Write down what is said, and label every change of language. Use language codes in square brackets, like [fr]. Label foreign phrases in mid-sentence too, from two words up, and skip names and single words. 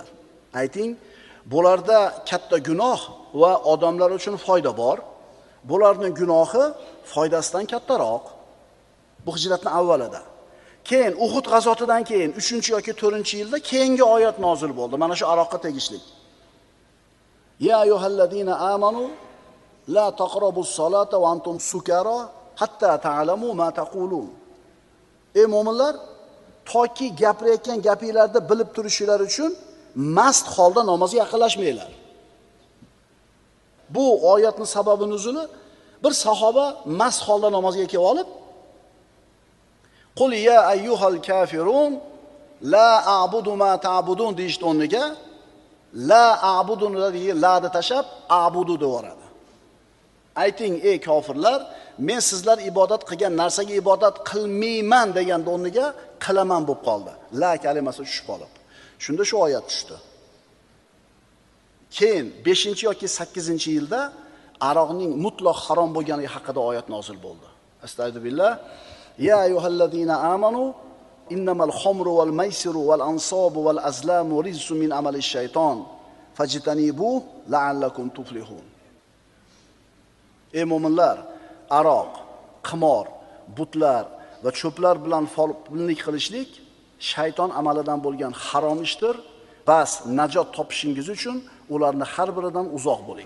[uz] Ayting, bularda katta gunoh va odamlar uchun foyda bor. Bularning gunohi foydasidan kattaroq. Bu hijratning avvalida. Keyin Uhud g'azotidan keyin 3 yoki 4-yilda keyingi oyat nozil bo'ldi. Mana shu aroqqa tegishli. [ar] يا أيها الذين آمنوا لا تقربوا الصلاة وأنتم سكارى حتى تعلموا ما تقولون. [uz] Ey mu'minlar, toki gapirayotgan gapingizlarda bilib turishinglar uchun mast holda namozga yaqinlashmanglar. Bu oyatning sababi nuzuli bir sahoba mast holda namozga kelib olib, [ar] قل يا أيها الكافرون لا أعبد ما تعبدون [uz] deyishdi o'rniga [ar] لا أعبدون [uz] dediyi la'da tashab a'budu devoradi. Ayting ey kofirlar, men sizlar ibodat qilgan narsaga ibodat qilmayman degan o'rniga qilaman bo'lib qoldi. La kalimasi tushib qolib. Shunda shu oyat tushdi. Keyin 5 yoki 8-yilda aroqning mutlaq harom bo'lganligi haqida oyat nozil bo'ldi. [ar] أستغفر الله. يا أيها الذين آمنوا إنما الخمر والميسر والأنصاب والأزلام رزق من عمل الشيطان فاجتنبوه لعلكم تفلحون. [uz] Ey mu'minlar, aroq, qimor, butlar va cho'plar bilan folbinlik qilishlik shayton amalidan bo'lgan harom ishdir Bas najot topishingiz uchun ularni har biridan uzoq bo'ling.